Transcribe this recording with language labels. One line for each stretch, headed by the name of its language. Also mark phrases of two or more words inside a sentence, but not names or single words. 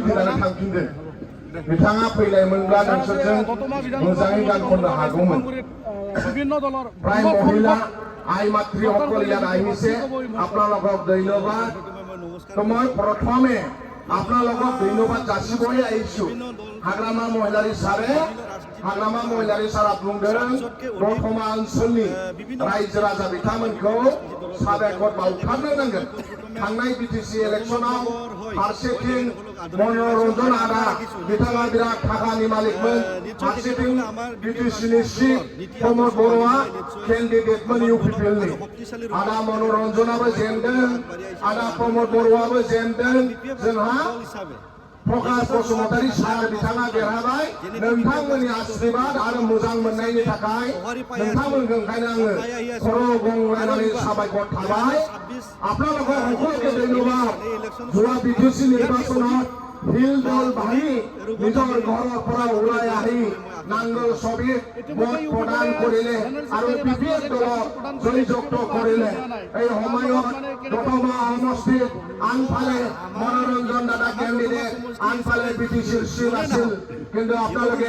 Bodo: गिदिंनानै थांफिनदों बिथाङा फैलायमोनब्ला नोंसोरजों मोजाङै गान खननो हागौमोन
Assamese: প্ৰায় মহিলা আই মাতৃসকল ইয়াত আহিছে আপোনালোকক ধন্যবাদ তো মই প্ৰথমে আপোনালোকক ধন্যবাদ যাচিবই আহিছোঁ हाग्रामा महिलारि
Bodo: सारा बुंदों दतमा ओनसोलनि रायजो राजा बिथांमोनखौ साबायखर बावथारनो नांगोन थांनाय बिटिसि इलेक्शनाव फारसेथिं मनोरन्जन आदा बिथाङा बिराद थाखानि मालिकमोन फारसेथिं बिटिसिनि चिफ प्रमद बर'आ केन्डिडेटमोन इउपिपिएलनि आदा मनोरन्जनाबो जेनदों आदा प्रमद बर'आबो जेनदों जोंहा प्रकाश बसुमतारी सार बिथाङा देरहाबाय नोंथांमोननि आशीर्बाद आरो मोजां मोननायनि थाखाय नोंथांमोनखौ ओंखायनो आङो खर' गंलायनानै साबायखर थाबाय
Assamese: আপোনালোকক সকলোকে ধন্যবাদ যোৱা বিটিচি নিৰ্বাচনত হিল দল ভাঙি নিজৰ ঘৰৰ পৰা ওলাই আহি নাংগল ছবিত ভোট প্ৰদান কৰিলে আৰু বিপিএফ দলক জয়যুক্ত কৰিলে এই সময়ত দতমা সমষ্টিত আনফালে মনোৰঞ্জন দাদা কেণ্ডিডেট আনফালে বিটিচিৰ চিল আছিল কিন্তু আপোনালোকে